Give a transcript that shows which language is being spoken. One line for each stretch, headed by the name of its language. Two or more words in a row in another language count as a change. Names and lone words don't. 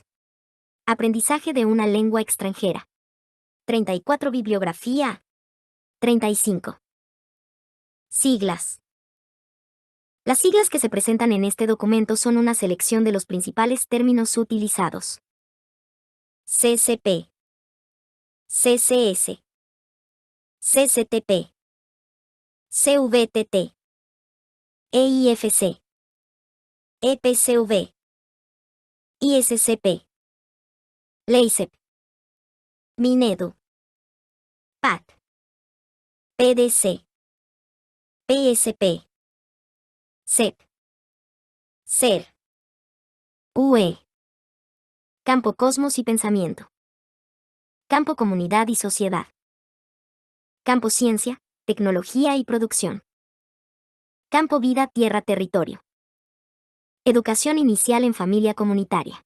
Spanish: Aprendizaje de una lengua extranjera. 34. Bibliografía. 35. Siglas. Las siglas que se presentan en este documento son una selección de los principales términos utilizados. CCP, CCS, CCTP, CVTT, EIFC, EPCV, ISCP, LEICEP, Minedu, PAT, PDC, PSP, CEP, SER, UE. Campo cosmos y pensamiento. Campo comunidad y sociedad. Campo ciencia, tecnología y producción. Campo vida, tierra, territorio. Educación inicial en familia comunitaria.